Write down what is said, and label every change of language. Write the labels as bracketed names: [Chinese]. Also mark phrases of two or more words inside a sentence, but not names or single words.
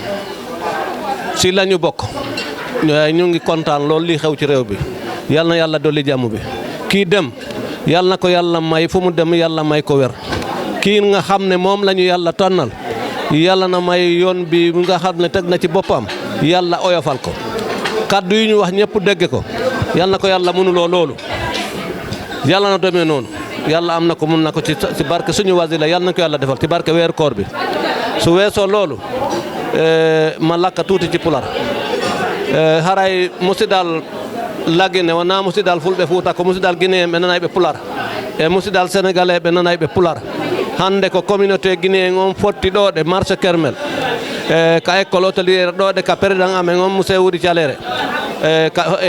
[Wolof] ñu ngi kontaan loolu li xew ci réew bi yal na yàlla dolli jàmm bi kii dem yal na ko yàlla may fu mu dem yàlla may ko wér kii nga xam ne moom la ñu yàlla tànnal yàlla na may yoon bi nga xam ne teg na ci boppam yàlla oyofal ko kaddu yi ñu wax ñëpp dégg ko yal na ko yàlla mënuloo loolu yàlla na demee noonu yàlla am na ko mun na ko ci barke suñu wasila yal na ko yàlla defal ci barke weeru koor bi su weesoo loolu [Fula] ma lakka tuuti ci pular haray musidal lagine wona musidal fulɓe Fuuta ko musidal guinéen ɓe nanayɓe pular e musidal sénégalais ɓe nanayɓe pular hande ko [French] communauté guinéen [Fula] on fotti ɗoɗe marché kermel ka [French] école hôtelière [Fula] ɗoɗe ka président amen on monsieur Wuri Thialéré e